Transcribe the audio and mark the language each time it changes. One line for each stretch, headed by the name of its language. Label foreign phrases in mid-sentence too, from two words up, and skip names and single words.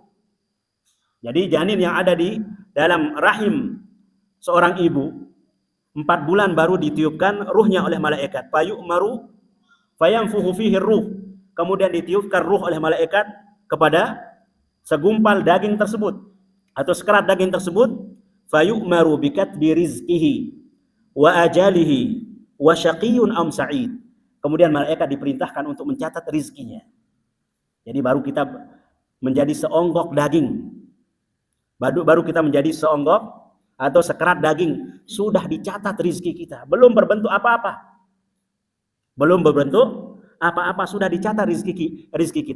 Indonesian: Jadi janin yang ada di dalam rahim seorang ibu 4 bulan baru ditiupkan ruhnya oleh malaikat.
Arabic: فيؤمر فينفخ فيه روح.
Indonesian: Kemudian ditiupkan ruh oleh malaikat kepada segumpal daging tersebut atau sekerat daging tersebut.
Arabic: فيؤمر بكتب رزقه وأجله وشقي أم سعيد.
Indonesian: Kemudian malaikat diperintahkan untuk mencatat rizkinya. Jadi baru kita menjadi seonggok daging. Baru kita menjadi seonggok atau sekerat daging, sudah dicatat rizki kita. Belum berbentuk apa-apa. Sudah dicatat rizki kita.